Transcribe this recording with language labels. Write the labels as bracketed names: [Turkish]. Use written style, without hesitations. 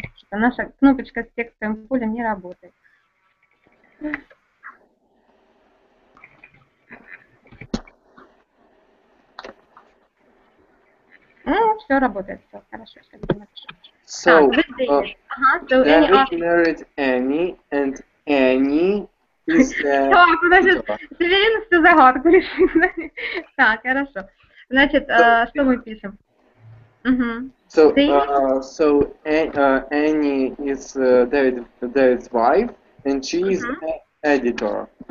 [Russian] Наша кнопочка с текстовым полем не работает. Ну, все работает, все хорошо. [English] So, David married Annie, and Annie is [Russian] Так, значит, Северин всю загадку решил. Так, хорошо. Значит, что мы пишем? [English] So Annie is David's wife, and she is editor.